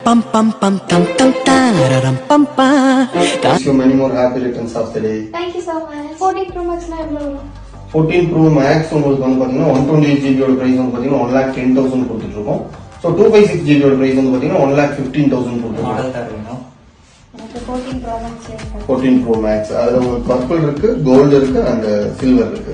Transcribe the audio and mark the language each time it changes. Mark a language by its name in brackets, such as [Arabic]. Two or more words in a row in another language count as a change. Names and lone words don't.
[English] Pam pam pam tam tam tararam pam pa. Wish you many more happy returns of the day. Thank you so much. 14 Pro Max na [Tamil] எவ்வளவு வரும்? 14 Pro Max உங்களுக்கு வந்து பாத்தீங்கன்னா 128 GB ஓட பிரைஸ் வந்து பாத்தீங்கன்னா 1,10,000 கொடுத்துட்டு இருக்கோம். So 256 GB ஓட பிரைஸ் வந்து பாத்தீங்கன்னா 1,15,000 கொடுத்துட்டு மாடல் தருவீங்க. எனக்கு 14 Pro Max வேணும். 14 Pro Max அதுல உங்களுக்கு பர்பிள் இருக்கு, கோல்ட் இருக்கு [English] and silver [Tamil] இருக்கு.